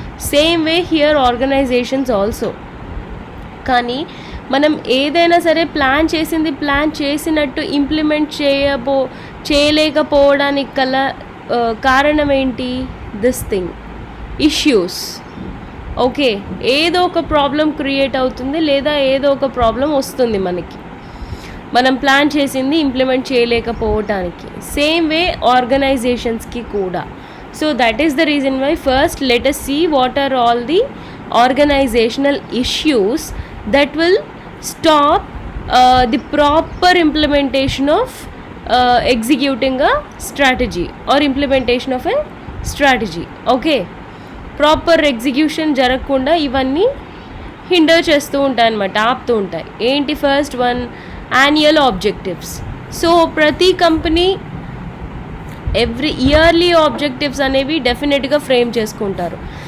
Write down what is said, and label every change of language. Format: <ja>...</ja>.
<en>Same way here organizations also.</en> <te>కానీ మనం ఏదైనా సరే ప్లాన్ చేసినట్టు ఇంప్లిమెంట్ చేయలేకపోవడానికి గల కారణం ఏంటి, దిస్ థింగ్, ఇష్యూస్. ఓకే, ఏదో ఒక ప్రాబ్లం క్రియేట్ అవుతుంది లేదా ఏదో ఒక ప్రాబ్లం వస్తుంది మనకి, మనం ప్లాన్ చేసింది ఇంప్లిమెంట్ చేయలేకపోవటానికి. సేమ్ వే ఆర్గనైజేషన్స్కి కూడా.</te> <en>So that is the reason why first let us see what are all the organizational issues that will stop the proper implementation of executing a strategy or implementation of a strategy.</en> <te>Okay, proper execution జరగకుండా ఇవన్నీ hinder చేస్తూ ఉంటాయి అన్నమాట, ఆపుతూ ఉంటాయి. ఏంటి, first one, annual objectives. So ప్రతి company every yearly objectives అనేవి డెఫినెట్గా ఫ్రేమ్ చేసుకుంటారు.</te>